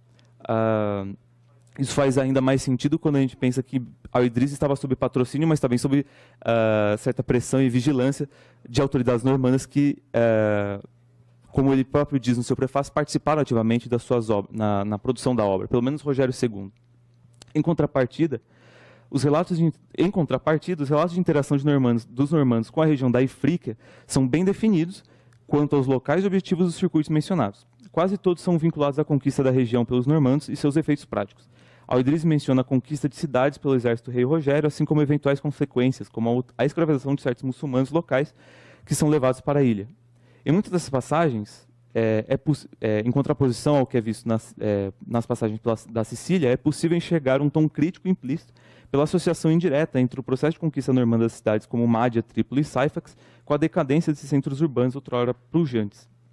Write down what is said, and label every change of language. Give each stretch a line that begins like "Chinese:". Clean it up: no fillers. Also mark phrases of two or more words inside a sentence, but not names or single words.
Portuguese: Isso faz ainda mais sentido quando a gente pensa que Al-Idris estava sob patrocínio, mas também sob certa pressão e vigilância de autoridades normandas que, como ele próprio diz no seu prefácio, participaram ativamente das suas obras, na produção da obra, pelo menos Rogério II. Em contrapartida, os relatos de interação dos normandos com a região da Ifríquia são bem definidos quanto aos locais e objetivos dos circuitos mencionados. Quase todos são vinculados à conquista da região pelos normandos e seus efeitos práticos. Al-Idris menciona a conquista de cidades pelo exército do rei Rogério, assim como eventuais consequências, como a escravização de certos muçulmanos locais que são levados para a ilha. Em muitas dessas passagens, em contraposição ao que é visto nas passagens da Sicília, é possível enxergar um tom crítico implícito pela associação indireta entre o processo de conquista normanda das cidades como Mádia, Trípoli e Saifax com a decadência desses centros urbanos outrora pujantes.